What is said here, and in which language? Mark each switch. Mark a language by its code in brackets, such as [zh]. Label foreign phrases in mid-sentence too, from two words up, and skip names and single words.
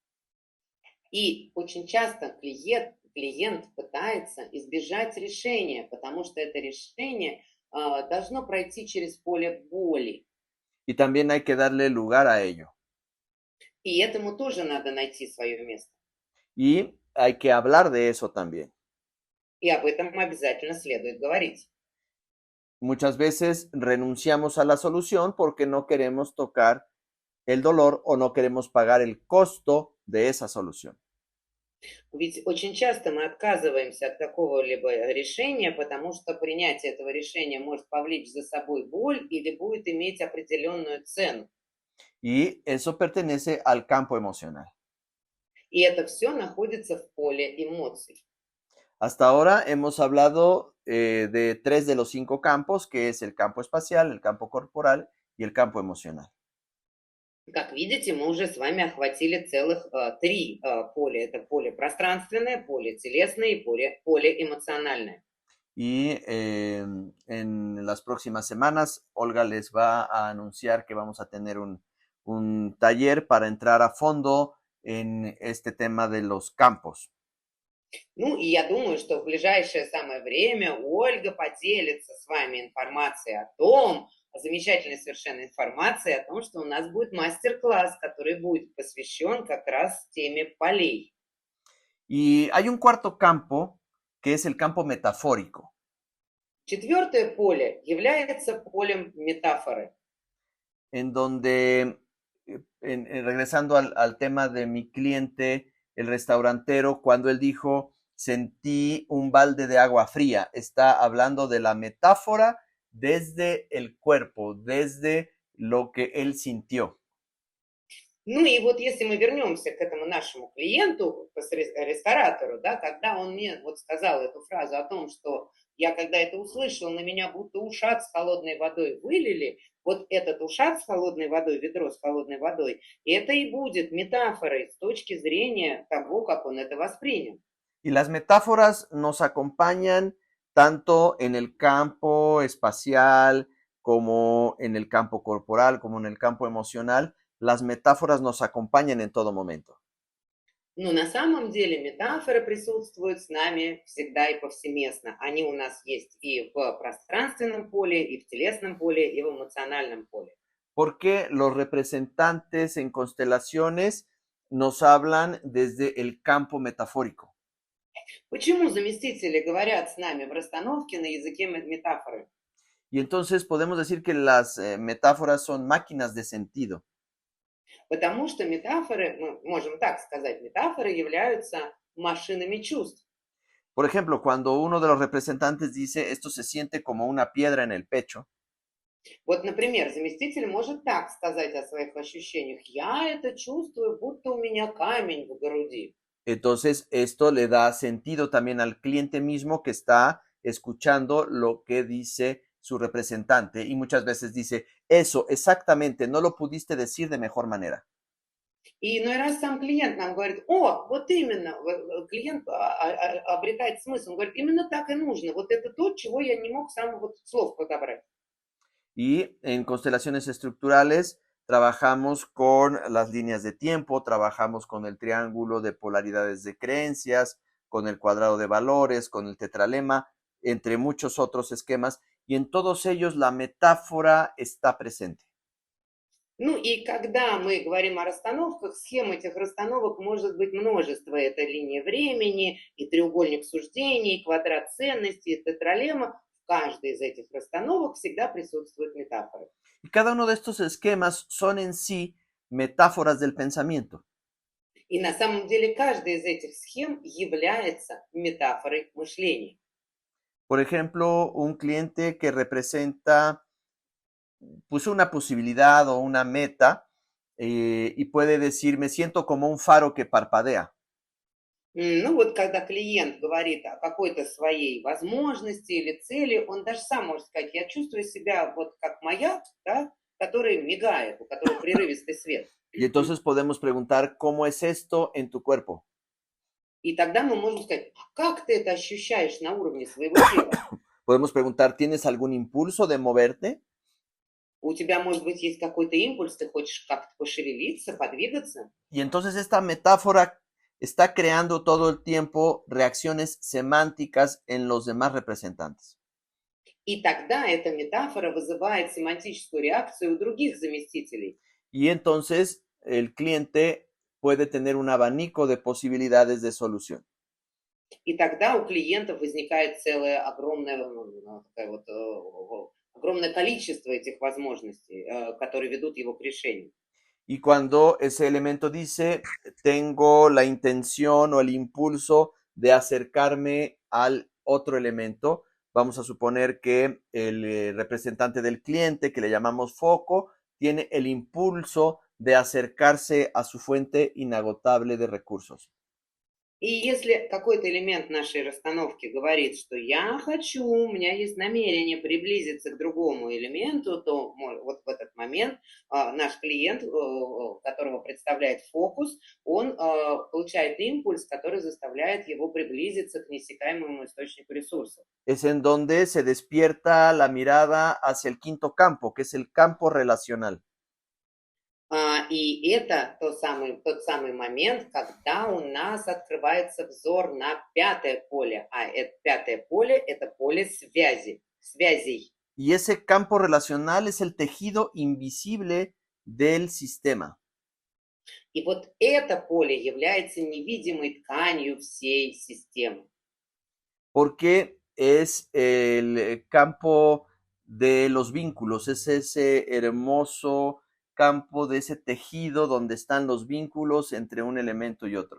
[ru] И очень часто клиент пытается избежать решения, потому что это решение должно пройти через поле боли. [es] Y también hay que darle lugar a ello. [ru] И этому тоже надо найти свое место. [es] Y hay que hablar de eso también. [ru] И об этом обязательно следует говорить. [es] Muchas veces renunciamos a la solución porque no queremos tocar el dolor o no queremos pagar el costo de esa solución. [ru] Ведь очень часто мы отказываемся от какого-либо решения, потому что принятие этого решения может повлечь за собой боль или будет иметь определенную цену. [es] Y eso pertenece al campo emocional. [ru] И это все находится в поле эмоций. [es] Hasta ahora hemos hablado de 3 de los 5 campos, que es el campo espacial, el campo corporal y el campo emocional. [ru] Как видите, мы уже с вами охватили целых 3 поля. Это поле пространственное, поле телесное и поле эмоциональное. [es] Y en las próximas semanas, Olga les va a anunciar que vamos a tener un taller para entrar a fondo en este tema de los campos. [ru] Ну, и я думаю, что в ближайшее самое время Ольга поделится с вами информацией о том, замечательной совершенно информацией о том, что у нас будет мастер-класс, который будет посвящен как раз теме полей. [es] Y hay un cuarto campo, que es el campo metafórico. [ru] Четвертое поле является полем метафоры. [es] En donde, regresando al tema de mi cliente, el restaurantero, cuando él dijo, sentí un balde de agua fría, está hablando de la metáfora desde el cuerpo, desde lo que él sintió. [ru] Ну и вот если мы вернемся к этому нашему клиенту, ресторатору, да, когда он мне вот сказал эту фразу о том, что я когда это услышал, на меня будто ушат с холодной водой вылили, вот этот ушат с холодной водой, ведро с холодной водой, это и будет метафорой с точки зрения того, как он это воспринял. [es] Y las metáforas nos acompañan tanto en el campo espacial como en el campo corporal, como en el campo emocional. Las metáforas nos acompañan en todo momento. [ru] Но на самом деле метафоры присутствуют с нами всегда и повсеместно. Они у нас есть и в пространственном поле, и в телесном поле, и в эмоциональном поле. [es] Porque los representantes en constelaciones nos hablan desde el campo metafórico. [ru] Почему заместители говорят с нами в расстановке на языке метафоры? [es] Y entonces podemos decir que las metáforas son máquinas de sentido. [ru] Потому что метафоры, мы можем так сказать, метафоры являются машинами чувств. [es] Por ejemplo, cuando uno de los representantes dice esto se siente como una piedra en el pecho, [ru] Вот, например, заместитель может так сказать о своих ощущениях. Я это чувствую, будто у меня камень в груди. [es] entonces esto le da sentido también al cliente mismo que está escuchando lo que dice su representante y muchas veces dice, eso exactamente, no lo pudiste decir de mejor manera. [ru] И иной раз сам клиент нам говорит, о, вот именно, клиент обретает смысл, он говорит, именно так и нужно, вот это то, чего я не мог сам вот слов подобрать. [es] Y en constelaciones estructurales trabajamos con las líneas de tiempo, trabajamos con el triángulo de polaridades de creencias, con el cuadrado de valores, con el tetralema, entre muchos otros esquemas, y en todos ellos la metáfora está presente. [ru] Ну и когда мы говорим о расстановках, схем этих расстановок может быть множество. Это линия времени, и треугольник суждений, и квадрат ценностей, и тетралема. В каждой из этих расстановок всегда присутствуют метафоры. [es] Y cada uno de estos esquemas son en sí metáforas del pensamiento. [ru] И на самом деле каждая из этих схем является метафорой мышления. [es] Por ejemplo, un cliente que representa pues una posibilidad o una meta y puede decir, me siento como un faro que parpadea. [ru] Ну вот когда клиент говорит о какой-то своей возможности или цели, он даже сам может сказать, я чувствую себя вот как маяк, да, который мигает, у которого прерывистый свет. [es] Y entonces podemos preguntar, ¿cómo es esto en tu cuerpo? [ru] И тогда мы можем сказать, а как ты это ощущаешь на уровне своего тела? [es] Podemos preguntar, ¿tienes algún impulso de moverte? [ru] У тебя, может быть, есть какой-то импульс, ты хочешь как-то пошевелиться, подвигаться? [es] Y entonces esta metáfora está creando todo el tiempo reacciones semánticas en los demás representantes. [ru] И тогда эта метафора вызывает семантическую реакцию у других заместителей. [es] Y entonces el cliente puede tener un abanico de posibilidades de solución. [ru] И тогда у клиентов возникает целое огромное, огромное количество этих возможностей, которые ведут его к решению. [es] Y cuando ese elemento dice, tengo la intención o el impulso de acercarme al otro elemento, vamos a suponer que el representante del cliente, que le llamamos foco, tiene el impulso de acercarse a su fuente inagotable de recursos. [ru] И если какой-то элемент нашей расстановки говорит, что я хочу, у меня есть намерение приблизиться к другому элементу, то вот в этот момент наш клиент, которого представляет фокус, он получает импульс, который заставляет его приблизиться к неиссякаемому источнику ресурсов. [es] Es en donde se despierta la mirada hacia el quinto campo, que es el campo relacional. [ru] И это тот самый момент, когда у нас открывается взор на пятое поле. А это пятое поле – это поле связей. [es] Y ese campo relacional es el tejido invisible del sistema. [ru] И вот это поле является невидимой тканью всей системы. [es] Porque es el campo de los vínculos, es ese hermoso campo de ese tejido donde están los vínculos entre un elemento y otro.